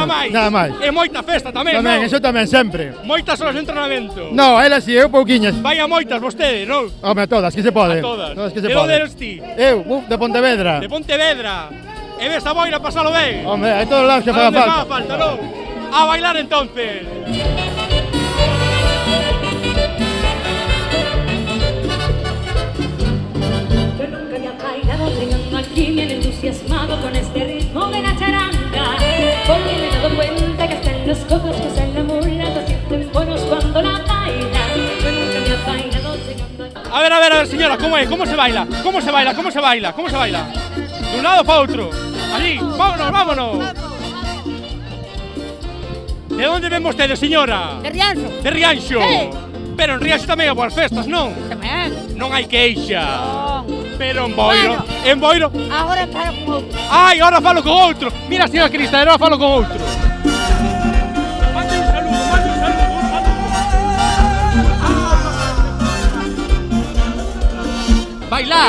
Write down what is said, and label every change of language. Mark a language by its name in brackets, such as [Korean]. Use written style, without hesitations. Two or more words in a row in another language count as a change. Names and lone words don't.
[Galician] Nada máis. E moita festa tamén, Tamén, non? eso tamén, sempre. Moitas horas de entrenamento. No, ela sí, eu pouquiñas. Vai a moitas vostede, non? Home, a todas, que se pode. A todas. Que se De pode. onde eres ti? Eu, de Pontevedra. De Pontevedra. E ves a Boira pasalo ben? Home, hai todos lados que faga falta. Faga falta, non? [Spanish] A bailar entonces. Aquí me han entusiasmado con este ritmo de la charanga, porque me he dado cuenta que hasta en los cojos que usan la mula se sienten buenos cuando la bailan. Yo nunca me he bailado llegando A ver, señora, ¿cómo es? ¿Cómo se baila? ¿Cómo se baila? De un lado para otro. Allí, vámonos. [Galician] De onde ven vostedes, señora? De Rianxo. De Rianxo. Sí. Pero en Rianxo tamén hai boas festas, non? Tamén. Non hai queixa. Non. Pero en Boiro, Agora falo con outro. Ai, ahora falo con outro. Mira, señora Crista, ahora falo con outro. [Spanish] Mande un saludo. Bailar.